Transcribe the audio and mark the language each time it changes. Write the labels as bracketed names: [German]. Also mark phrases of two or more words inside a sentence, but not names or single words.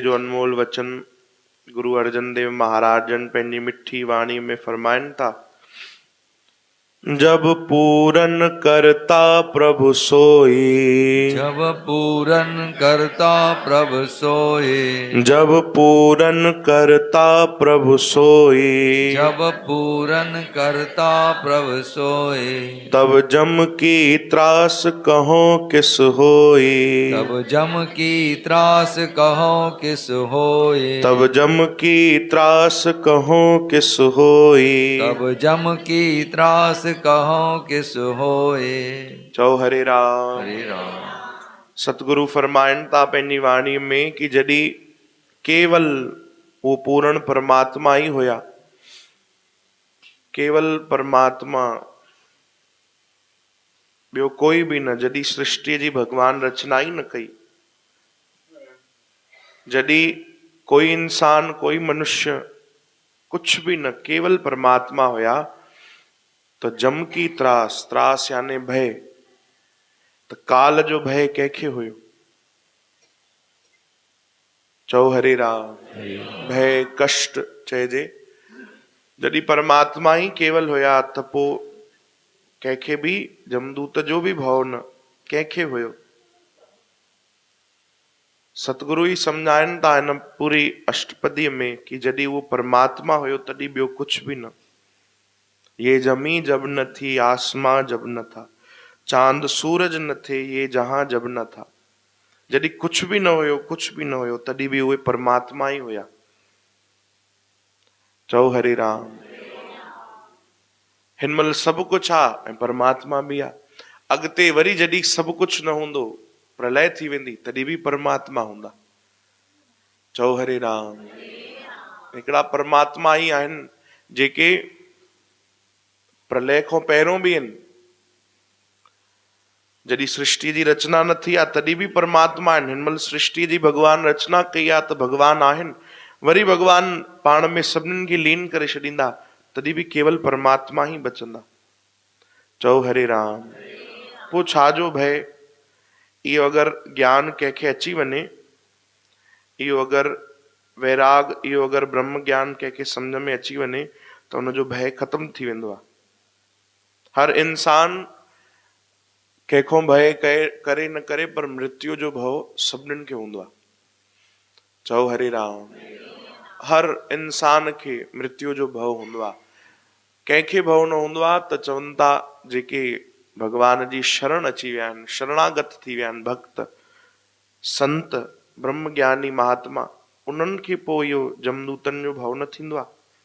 [Sindhi] जो अनमोल वचन गुरु अर्जन देव महाराज जन पंहिंजी मिठी वाणी में फरमाइन था। [Hindi] जब पूरन करता प्रभु सोई, जब पूरन करता प्रभु सोए, जब पूरन करता प्रभु सोई, जब पूरन करता प्रभु सोए, तब जम की त्रास कहो किस होई, तब जम की त्रास कहो किस होए, तब जम की त्रास कहो किस होई। तब जम की त्रास कहो किस होए। [Sindhi] चौ हरे राम। हरे राम। सतगुरु फरमाइन था पंहिंजी वाणी में कि जॾहिं केवल वो पूर्ण परमात्मा ही होया, केवल परमात्मा, ॿियो कोई भी न, जॾहिं सृष्टि जी भगवान रचना ही न कई, जॾहिं कोई इंसान कोई मनुष्य कुछ भी न, केवल परमात्मा होया, तो [Hindi] जम की त्रास, [Sindhi] त्रास यानी भय, तो काल जो भय कंहिंखे हुयो? चओ हरे राम। भय कष्ट चइजे। जॾहिं परमात्मा ही केवल हुया त पोइ कंहिंखे भी जमदूत जो भी भव न, कंहिंखे हुयो? सतगुरु ही सम्झाइनि था हिन पूरी अष्टपदीअ में कि जॾहिं उहो परमात्मा हुयो तॾहिं ॿियो कुछ भी न। [Hindi] ये जमी जब न थी आसमां जब न था, चांद सूरज न थे ये जहां जब न था। [Sindhi] जॾहिं कुछ भी न हुयो, कुछ भी न हुयो, तॾहिं भी उहे परमात्मा ही हुया। चओ हरे राम। हिन महिल सभु कुछ आ ऐं परमात्मा भी आ। अॻिते वरी जॾहिं सभु कुछ न हूंदो, प्रलय थी वेंदी, तॾहिं भी परमात्मा हूंदा। चओ हरे राम। हिकिड़ा परमात्मा ही आहिनि जेके प्रलय खां पहिरों भी आहिनि। जॾहिं सृष्टि जी रचना न थी आहे तॾहिं भी परमात्मा आहिनि। हिन महिल सृष्टि जी भगवान रचना कई आहे त भगवान आहिनि, वरी भगवान पाण में सभिनीनि खे लीन करे छॾींदा, तॾहिं भी केवल परमात्मा ही बचंदा। चओ हरे राम। पोइ छाजो भय? इहो अगरि ज्ञान कंहिंखे अची वञे, इहो अगरि वैराग, इहो अगरि ब्रह्म ज्ञान कंहिंखे सम्झ में अची वञे त हुनजो भय ख़त्म थी वेंदो आहे। हर इंसान कंहिंखो भय करे न करे, पर मृत्यु जो भव सभिनीनि खे हूंदो आहे। चओ हरे राम। हर इंसान खे मृत्यु जो भव हूंदो आहे। कंहिंखे भव न हूंदो आहे त चवनि था जेके भगवान जी शरण अची विया आहिनि, शरणागत थी विया आहिनि, भक्त संत ब्रह्म ज्ञानी महात्मा, उन्हनि खे पोइ इहो जमदूतनि जो भव न थींदो आहे।